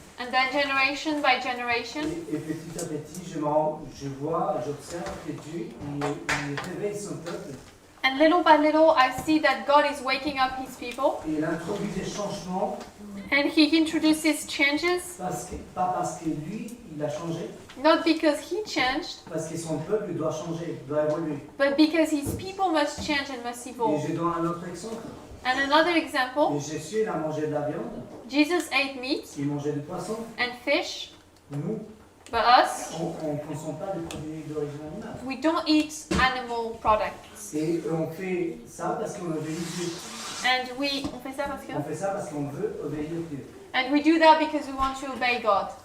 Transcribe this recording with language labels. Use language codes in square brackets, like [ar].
[en] and then generation by generation. [fr] Et petit à petit, j'observe que Dieu il réveille son peuple. [en] And little by little, I see that God is waking up His people. [fr] Et il introduit des changements. [en] And He introduces changes. [fr] Pas parce que lui, il a changé. [en] Not because He changed, [fr] Parce que son peuple doit changer, doit évoluer. [en] but because His people must change and must [fr] Et [en] evolve. [fr] je donne un autre exemple. [en] And another example, [fr] Et Jésus, il a mangé de la viande, [en] Jesus ate meat [fr] il mangeait du poisson. [en] and fish, [fr] Nous, [en] but us, [fr] on ne consomme pas de produits d'origine animale. [en] we don't eat animal products. [fr] Et on fait ça parce qu'on obéit Dieu. And on fait ça parce que? On fait ça parce qu'on veut obéir Dieu. [en] And we do that because we want to obey God.